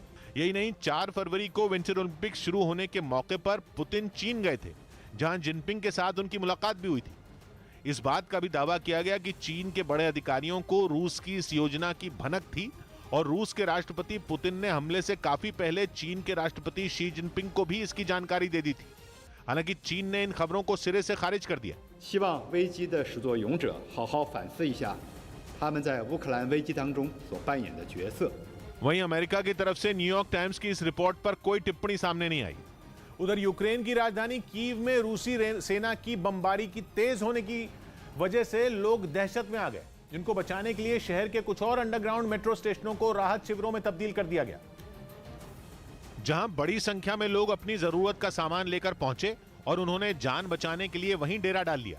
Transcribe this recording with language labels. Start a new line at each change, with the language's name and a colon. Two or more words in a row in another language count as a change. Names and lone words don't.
Hindi: यही नहीं, 4 फरवरी को विंटर ओलंपिक्स शुरू होने के मौके पर पुतिन चीन गए थे, जहां जिनपिंग के साथ उनकी मुलाकात भी हुई थी। इस बात का भी दावा किया गया कि चीन के बड़े अधिकारियों को रूस की इस योजना की भनक थी और रूस के राष्ट्रपति पुतिन ने हमले से काफी पहले चीन के राष्ट्रपति शी जिनपिंग को भी इसकी जानकारी दे दी थी। हालांकि चीन ने इन खबरों को सिरे से खारिज कर दिया।
Chinese: 希望危机的始作俑者好好反思一下他们在乌克兰危机当中所扮演的角色。
Hindi: वहीं अमेरिका की तरफ से न्यूयॉर्क टाइम्स की इस रिपोर्ट पर कोई टिप्पणी सामने नहीं आई। उधर यूक्रेन की राजधानी कीव में रूसी सेना की बमबारी की तेज होने की वजह से लोग दहशत में आ गए, जिनको बचाने के लिए शहर के कुछ और
English: underground metro stations
Hindi: को राहत शिविरों में तब्दील कर दिया गया, जहां बड़ी संख्या में लोग अपनी जरूरत का सामान लेकर पहुंचे और उन्होंने जान बचाने के लिए वहीं डेरा डाल लिया।